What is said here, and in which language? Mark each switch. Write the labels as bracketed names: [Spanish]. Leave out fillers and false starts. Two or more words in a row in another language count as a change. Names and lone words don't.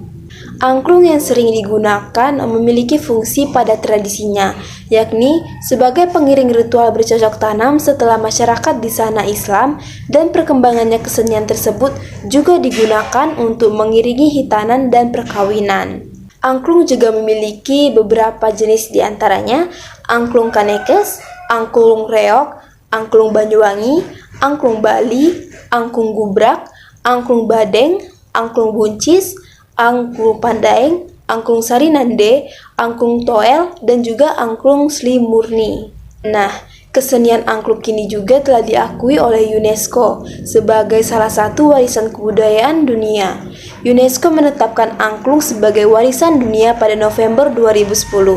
[Indonesian] Angklung yang sering digunakan memiliki fungsi pada tradisinya, yakni sebagai pengiring ritual bercocok tanam setelah masyarakat di sana Islam, dan perkembangannya kesenian tersebut juga digunakan untuk mengiringi hitanan dan perkawinan. Angklung juga memiliki beberapa jenis diantaranya angklung Kanekes, angklung Reog, angklung Banyuwangi, angklung Bali, angklung Gubrak, angklung Badeng, angklung Buncis, angklung Pandaeng, angklung Sarinande, angklung Toel, dan juga angklung Sli Murni. Nah, kesenian angklung kini juga telah diakui oleh UNESCO sebagai salah satu warisan kebudayaan dunia. UNESCO menetapkan angklung sebagai warisan dunia pada November 2010.